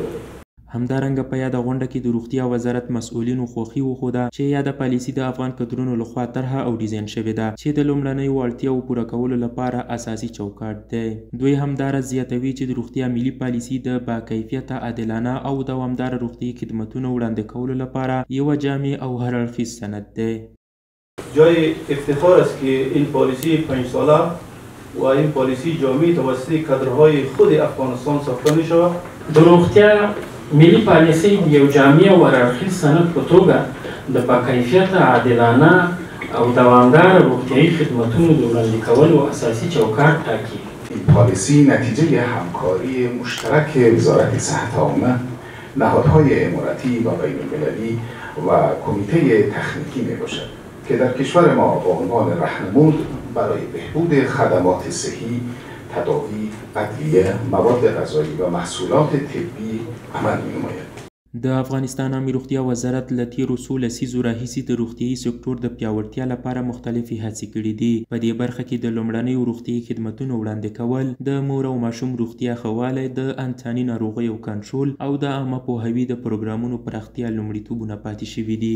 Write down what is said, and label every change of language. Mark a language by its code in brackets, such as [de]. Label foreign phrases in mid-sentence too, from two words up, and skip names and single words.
[ps] همدارنګه په یاده غونډه کې د روغتیا وزارت مسؤلینو خوښي وښوده چې یاده پالیسي د افغان کدرونو لخوا طرحه او ډیزاین شوې ده چې د لومړنیو اړتیاوو پوره کولو لپاره اساسي چوکاټ دی. دوی همدارس زیاتوي چې د روغتیا ملي پالیسي د باکیفیته عادلانه او دوامداره روغتیایي خدمتونو وړاندې کولو لپاره یوه جامع او هراړخیز سند دی. [fa] جای افتخار است که این پالیسی 5 ساله و این پالیسی جامع توسط کادرهای خود افغانستان ساخته می شود. [ps] د روغتیا ملي پالیسۍ د یو جامع او هراړخیز سند په توګه د باکیفیته عادلانه او دوامداره روغتیایي خدمتونو د وړاندې کولو اساسي چوکاټ ټاکي. [fa] این پالیسی نتیجه همکاری مشترک وزارت صحت عامه، نهادهای اماراتی و بین المللی و کمیته تخنیکی می باشد که در کشور ما با عنوان راهنمود برای بهبود خدمات صحی، تداوی، ادویه، مواد غذایی و محصولات طبی عمل می‌نماید. [ps] د افغانستان عامې روغتیا وزارت له تیرو څو لسیزو راهیسې د روغتیایي سکتور د پیاوړتیا لپاره مختلفې هڅې کړي دي. په دې برخه کې د لومړنیو روغتیایي خدمتونو وړاندې کول، د مور او ماشوم روغتیا ښه والی، د انتاني ناروغیو کنټرول او د عامه پوهاوي د پروګرامونو پراختیا لومړیتوبونه پاتې شوي دي.